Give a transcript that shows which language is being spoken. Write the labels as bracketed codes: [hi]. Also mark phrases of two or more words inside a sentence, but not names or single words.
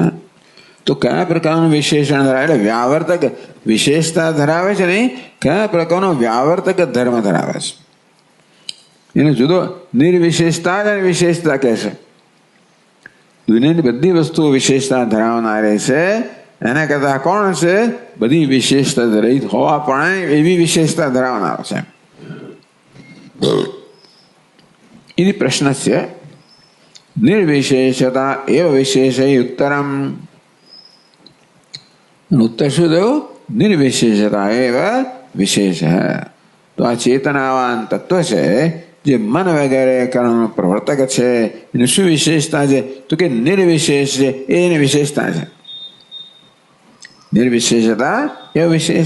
[gu] તો કયા પ્રકારનું વિશેષણ ધરાવે એટલે વ્યાવર્તક વિશેષતા ધરાવે છે નહીં, કયા પ્રકારનો વ્યાવર્તક ધર્મ ધરાવે છે એને જુદો નિર્વિશેષતા જ વિશેષતા કહે છે. દુનિયાની બધી વસ્તુઓ વિશેષતા ધરાવનારી છે એના કરતા કોણ છે બધી વિશેષતા રહિત હોવા પણ એવી વિશેષતા ધરાવનારો છે. [sa] इति प्रश्नस्य निर्विशेषता एव विशेषै उत्तरम. [gu] उत्तर શું થયું [sa] નિર્વિશેષતા એવ વિશેષ. [gu] તો આ ચેતનાવાન તત્વ છે જે મન વગેરે કારણનો પ્રવર્તક છે એની શું વિશેષતા છે તો કે નિર્વિશેષ છે એની વિશેષતા છે. [sa] નિર્વિશેષતા એવ વિશેષ.